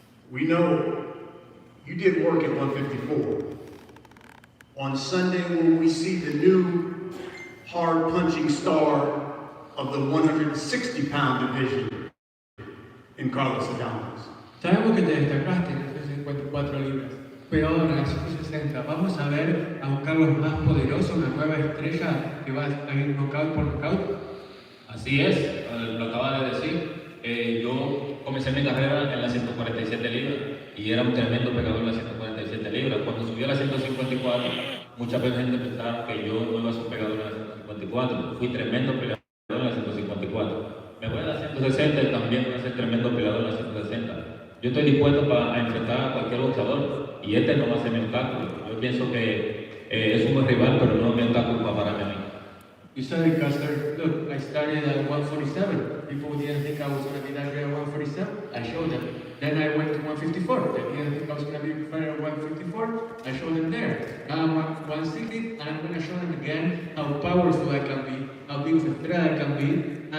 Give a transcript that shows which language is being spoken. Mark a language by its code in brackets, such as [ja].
[en] We know you did work at 154. On Sunday, will we see the new hard punching star of the 160-pound division in Carlos Adames? [es] Sabemos que te destacaste en las 154 libras, pero ahora en las 160 vamos a ver a un Carlos más poderoso, una nueva estrella que va a ir knockout por knockout. Así es, lo acaba de decir. Yo comencé mi carrera en las 147 libras y era un tremendo pegador en las 147 libras. Cuando subió a las 154, mucha gente pensaba que yo no iba a ser pegador en las 154. Fui tremendo peleador en las 154. Me voy a las 160 y también voy a ser tremendo peleador en las 160. Yo estoy dispuesto a enfrentar a cualquier boxeador y este no va a ser mi obstáculo. Yo pienso que es un buen rival, pero no es mi obstáculo para pararme a mí. [en] You said it, Custer. Look, I started at 147. People didn't think I was going to be that great at 147. I showed them. Then I went to 154. They didn't think I was going to be better at 154. I showed them there. Now I'm at 160, and I'm going to show them again how powerful I can be, how big of a threat I can be.